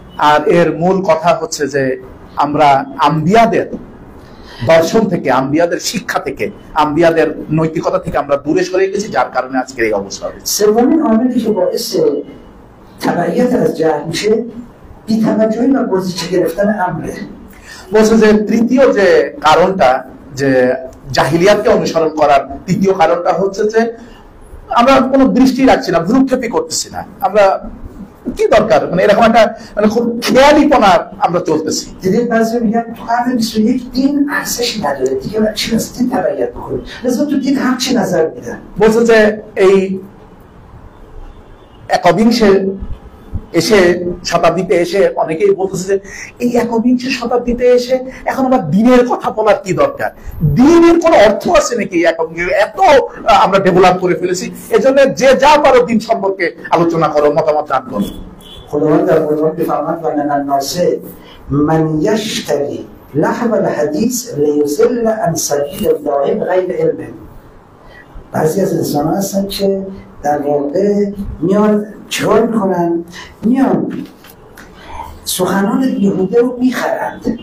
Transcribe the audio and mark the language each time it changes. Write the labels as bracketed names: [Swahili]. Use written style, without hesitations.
[Bangla] আর এর মূল কথা হচ্ছে যে আমরা আম্বিয়াদের দর্শন থেকে, আম্বিয়াদের শিক্ষা থেকে, আম্বিয়াদের নৈতিকতা থেকে আমরা দূরে সরে গেছি, যার কারণে আজকের এই অবস্থা হয়েছে। [Persian] سومین عاملی که باعث تبعیت از جهل میشه بی‌توجهی و بازیچه گرفتن امره। [Bangla] বলছে যে তৃতীয় যে কারণটা, যে জাহিলিয়াতকে অনুসরণ করার তৃতীয় কারণটা হচ্ছে যে আমরা কোনো দৃষ্টি রাখছি না, ভ্রুক্ষেপই করতেছি না, আমরা কি দরকার মানে এরকম একটা মানে খুব খেয়ালিপনা আমরা চলতেছি। [Persian] دیدید بعضی میگن تو قرن 21 دین ارزش نداره دیگه، چی از دین تبعیت بکنید، لذا تو دین هر چی نظر میدن। [Bangla] বলছে যে এই একবিংশে এসে শতাব্দীতে এসে অনেকেই বলতেছে যে এই একবিংশ শতাব্দীতে এসে এখন আবার দিনের কথা বলার কি দরকার, দিনের কোনো অর্থ আছে নাকি? এত আমরা ডেভেলপ করে ফেলেছি, এজন্য যে যা পারো দিন সম্পর্কে আলোচনা করো, মতামত দান করো। [Persian] خداوند در قرآن می‌فرماید [Arabic] و من الناس من یشتری لهو الحدیث لیضل عن سبیل الله بغیر علم. [Persian] بعضی از انسان‌ها هستن که در واقع میان چیکار میکنن؟ میان سخنان بیهوده رو میخرند.